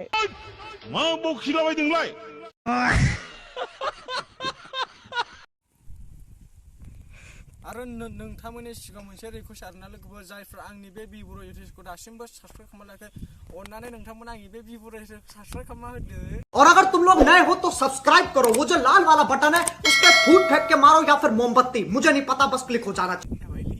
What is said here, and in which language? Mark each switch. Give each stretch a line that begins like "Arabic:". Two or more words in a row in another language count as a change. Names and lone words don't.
Bodo: मा बखिलाबायदोंलाय आरो नोंथांमोननि सिगाङाव मोनसे रिक्वेस्ट आरोना लोगोफोर जायफ्रा आंनि बे बर' इउट्यूबखौ दासिमबो साबस्क्राइब खालामना लायाखै अननानै नोंथांमोना आंनि बे बर' इउट्यूब साबस्क्राइब खालामना होदो।
Hindi: और अगर तुम लोग नए हो तो सब्सक्राइब करो, वो जो लाल वाला बटन है उस पर फूट फेंक के मारो या फिर मोमबत्ती, मुझे नहीं पता, बस क्लिक हो जाना चाहिए।